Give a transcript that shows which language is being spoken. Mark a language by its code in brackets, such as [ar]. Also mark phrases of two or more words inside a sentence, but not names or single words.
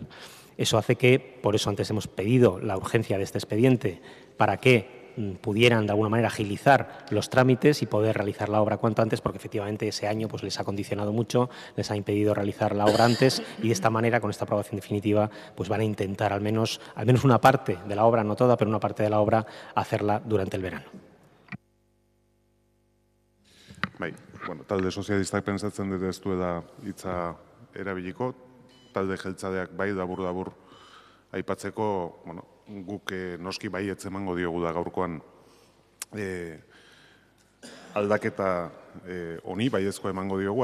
[es] Eso hace que, por eso antes hemos pedido la urgencia de este expediente, para que pudieran de alguna manera agilizar los trámites y poder realizar la obra cuanto antes, porque efectivamente ese año pues, les ha condicionado mucho, les ha impedido realizar la obra antes y de esta manera, con esta aprobación definitiva, pues van a intentar al menos una parte de la obra, no toda, pero una parte de la obra, hacerla durante el verano. [eu] Bai, talde sozialistak pentsatzen dut ez duela hitza erabiliko, talde jeltzaleak bai dabur aipatzeko, guk noski baietz emango diogu da gaurkoan aldaketa honi, baiezkoa emango diogu,